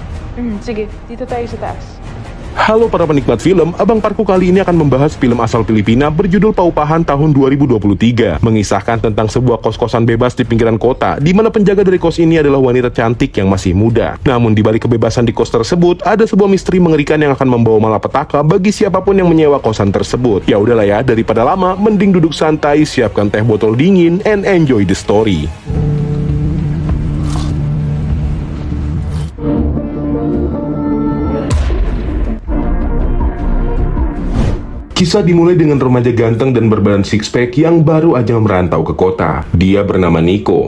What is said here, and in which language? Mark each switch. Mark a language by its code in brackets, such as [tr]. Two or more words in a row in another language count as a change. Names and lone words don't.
[tl] Sige, dito tayo sa taas. [id] Halo para penikmat film, Abang Parku kali ini akan membahas film asal Filipina berjudul Paupahan tahun 2023, mengisahkan tentang sebuah kos-kosan bebas di pinggiran kota, di mana penjaga dari kos ini adalah wanita cantik yang masih muda. Namun di balik kebebasan di kos tersebut, ada sebuah misteri mengerikan yang akan membawa malapetaka bagi siapapun yang menyewa kosan tersebut. Ya udahlah ya, daripada lama, mending duduk santai, siapkan teh botol dingin, [en] and enjoy the story. [id] Kisah dimulai dengan remaja ganteng dan berbadan six-pack yang baru aja merantau ke kota. Dia bernama Nico.